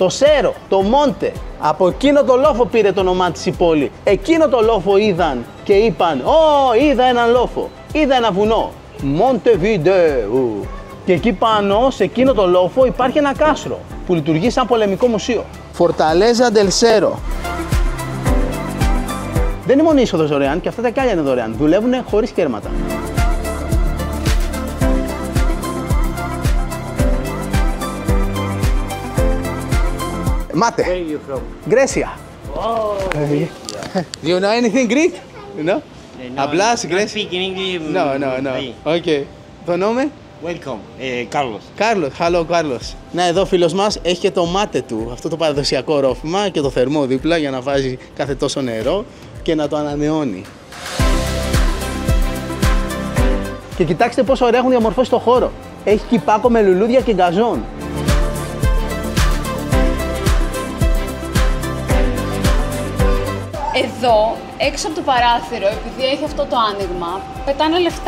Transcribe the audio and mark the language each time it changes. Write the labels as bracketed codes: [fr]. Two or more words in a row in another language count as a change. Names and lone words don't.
[el] το Σέρο, το Μόντε. Από εκείνο το λόφο πήρε το όνομά της η πόλη. Εκείνο το λόφο είδαν και είπαν είδα έναν λόφο, είδα ένα βουνό. Montevideo. Και εκεί πάνω, σε εκείνο το λόφο, υπάρχει ένα κάστρο που λειτουργεί σαν πολεμικό μουσείο. Fortaleza del Cerro. Δεν είναι μόνο η είσοδος δωρεάν, και αυτά τα κάλια είναι δωρεάν. Δουλεύουν χωρίς κέρματα. Mate. [en] Where are you from? Grecia. Oh, Do you know anything Greek? You know? no, Hablas not Greek? speak in English. No. Ahí. [el] Okay. Το όνομα? [en] Welcome, Carlos. Carlos. Hello, Carlos. [el] Να, εδώ ο φίλος μας έχει και το μάτε του, αυτό το παραδοσιακό ρόφημα και το θερμό δίπλα για να βάζει κάθε τόσο νερό και να το ανανεώνει. Και κοιτάξτε πόσο ωραία έχουν διαμορφώσει το χώρο. Έχει κυπάκο με λουλούδια και γκαζόν. Εδώ, έξω από το παράθυρο, επειδή έχει αυτό το άνοιγμα, πετάνε λεφτά.